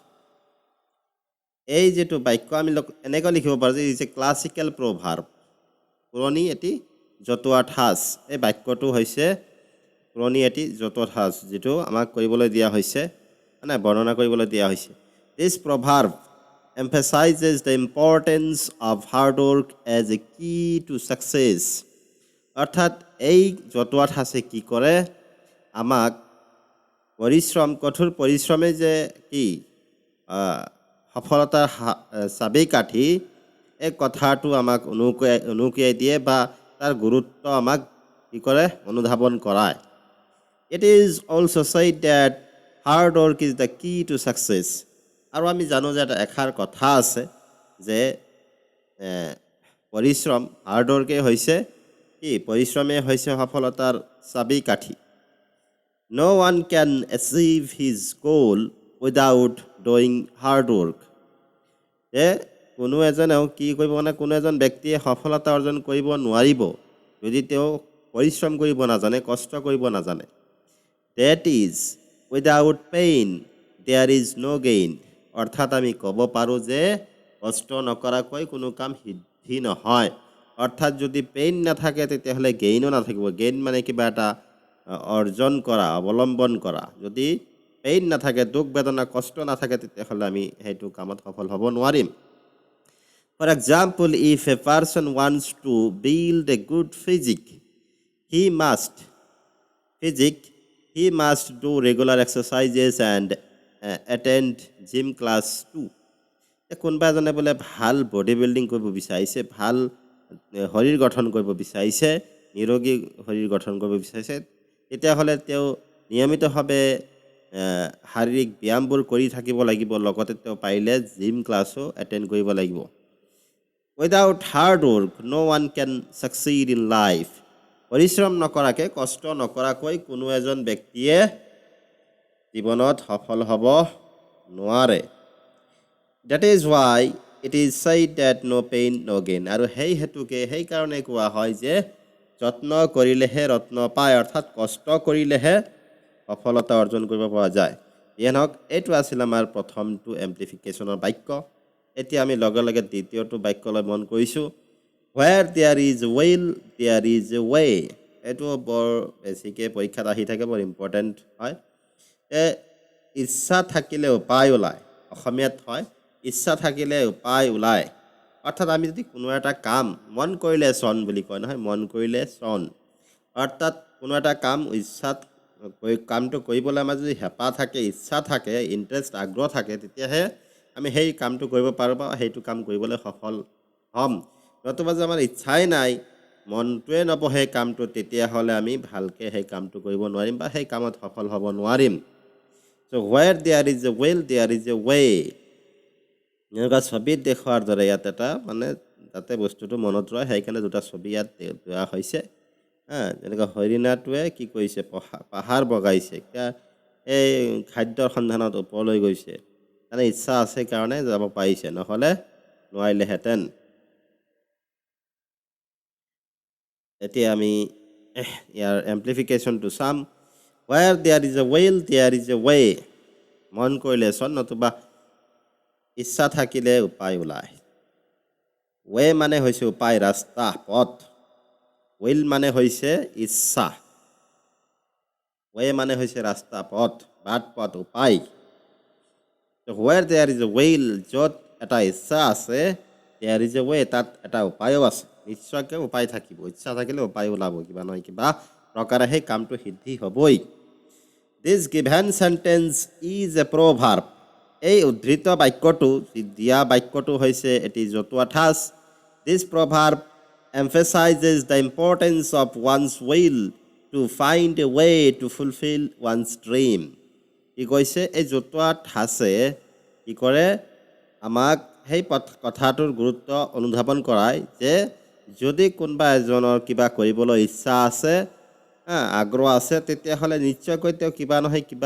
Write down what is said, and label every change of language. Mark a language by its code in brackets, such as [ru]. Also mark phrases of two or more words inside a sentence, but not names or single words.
[as] এই যিটো বাক্য আমি এনেকৈ লিখিব পাৰোঁ যে [en] is a classical proverb, [as] পুৰণি এটি জতুৱা ঠাঁচ। এই বাক্যটো হৈছে পুৰণি এটি জতুৱা ঠাঁচ, যিটো আমাক কৰিবলৈ দিয়া হৈছে, মানে বৰ্ণনা কৰিবলৈ দিয়া হৈছে। [en] this proverb emphasizes the importance of hard work as a key to success. [as] অৰ্থাৎ এই জতুৱা ঠাঁচে কি কৰে, আমাক পৰিশ্ৰম, কঠোৰ পৰিশ্ৰমে যে কি সফলতাৰ চাবিকাঠি, এই কথাটো আমাক উনুকিয়াই দিয়ে বা তাৰ গুৰুত্ব আমাক কি কৰে, অনুধাৱন কৰায়। [en] It is also said that hard work is the key to success. [as] আৰু আমি জানো যে এটা এষাৰ কথা আছে যে পৰিশ্ৰম, [en] hard work [as] হৈছে কি, পৰিশ্ৰমেই হৈছে সফলতাৰ চাবিকাঠি। [en] No one can achieve his goal without doing hard work. [as] যে কোনো এজনেও কি কৰিব, মানে কোনো এজন ব্যক্তিয়ে সফলতা অৰ্জন কৰিব নোৱাৰিব যদি তেওঁ পৰিশ্ৰম কৰিব নাজানে, কষ্ট কৰিব নাজানে। [en] That is, without pain there is no gain. [as] অৰ্থাৎ আমি ক'ব পাৰোঁ যে কষ্ট নকৰাকৈ কোনো কাম সিদ্ধি নহয়। অৰ্থাৎ যদি পেইন নাথাকে তেতিয়াহ'লে গেইনো নাথাকিব। গেইন মানে কিবা এটা অৰ্জন কৰা, অৱলম্বন কৰা। যদি পেইন নাথাকে, দুখ বেদনা, কষ্ট নাথাকে, তেতিয়াহ'লে আমি সেইটো কামত সফল হ'ব নোৱাৰিম। [en] For example, if a person wants to build a good physique, he must do regular exercises and attend gym class too. [as] কোনোবা এজনে বোলে ভাল [en] body building [as] কৰিব বিচাৰিছে, ভাল শৰীৰ গঠন কৰিব বিচাৰিছে, নিৰোগী শৰীৰ গঠন কৰিব বিচাৰিছে, তেতিয়াহ'লে তেওঁ নিয়মিতভাৱে শাৰীৰিক ব্যায়ামবোৰ কৰি থাকিব লাগিব, লগতে তেওঁ পাৰিলে [en] gym class attend [as] কৰিব লাগিব। [en] Without hard work, no one can succeed in life. [as] পৰিশ্ৰম নকৰাকৈ কষ্ট নকৰাকৈ কোনো এজন ব্যক্তিয়ে জীৱনত সফল হ'ব নোৱাৰে [en] that is why it is said that no pain no gain [as] আৰু সেই হেতুকে সেই কাৰণে কোৱা হয় যে যত্ন কৰিলেহে ৰত্ন পায় অৰ্থাৎ কষ্ট কৰিলেহে সফলতা অৰ্জন কৰিব পৰা যায় যেনক এইটো আছিল আমাৰ প্ৰথমটো এম্প্লিফিকেশ্যনৰ বাক্য এতিয়া আমি লগে লগে দ্বিতীয়টো বাক্যলৈ মন কৰিছোঁ [en] where there is will there is a way [as] এইটো বৰ বেছিকৈ পৰীক্ষাত আহি থাকে বৰ ইম্পৰ্টেণ্ট হয় ইচ্ছা থাকিলে উপায় ওলায় অসমীয়াত হয় ইচ্ছা থাকিলে উপায় ওলায় অৰ্থাৎ আমি যদি কোনো এটা কাম মন কৰিলে চন বুলি কয় নহয় মন কৰিলে চন অৰ্থাৎ কোনো এটা কাম ইচ্ছাত কামটো কৰিবলৈ আমাৰ যদি হেঁপাহ থাকে ইচ্ছা থাকে ইণ্টাৰেষ্ট আগ্ৰহ থাকে তেতিয়াহে আমি সেই কামটো কৰিব পাৰোঁ বা সেইটো কাম কৰিবলৈ সফল হ'ম নতুবা যে আমাৰ ইচ্ছাই নাই মনটোৱে নবহে কামটো তেতিয়াহ'লে আমি ভালকৈ সেই কামটো কৰিব নোৱাৰিম বা সেই কামত সফল হ'ব নোৱাৰিম চ' [en] where there is a will there is a way [as] এনেকুৱা ছবিত দেখুৱাৰ দৰে ইয়াত এটা মানে তাতে বস্তুটো মনত ৰয় সেইকাৰণে দুটা ছবি ইয়াত দিয়া হৈছে যেনেকৈ হৰিণাটোৱে কি কৰিছে পাহাৰ বগাইছে এই খাদ্যৰ সন্ধানত ওপৰলৈ গৈছে মানে ইচ্ছা আছে কাৰণে যাব পাৰিছে নহ'লে নোৱাৰিলেহেঁতেন এতিয়া আমি ইয়াৰ এম্প্লিফিকেশ্যনটো চাম [en] where there is a will there is a way [as] মন কৰিলে চন নতুবা ইচ্ছা থাকিলে উপায় ওলায় ৱে মানে হৈছে উপায় ৰাস্তা পথ উইল মানে হৈছে ইচ্ছা ৱে মানে হৈছে ৰাস্তা পথ বাট পথ উপায় [en] where there is a will [as] য'ত এটা ইচ্ছা আছে [en] there is a way [as] তাত এটা উপায়ো আছে নিশ্চয়কৈ উপায় থাকিব ইচ্ছা থাকিলে উপায় ওলাব কিবা নহয় কিবা প্ৰকাৰে সেই কামটো সিদ্ধি হ'বই [en] This given sentence is a proverb [as] এই উদ্ধৃত বাক্যটো দিয়া বাক্যটো হৈছে এটি জতুৱা ঠাঁচ [en] This proverb emphasizes the importance of one's will to find a way to fulfill one's dream [as] কি কৈছে এই জতুৱা ঠাঁচে কি কৰে আমাক সেই কথাটোৰ গুৰুত্ব অনুধাৱন কৰায় যে যদি কোনোবা এজনৰ কিবা কৰিবলৈ ইচ্ছা আছে আগ্ৰহ আছে তেতিয়াহ'লে নিশ্চয়কৈ তেওঁ কিবা নহয় কিবা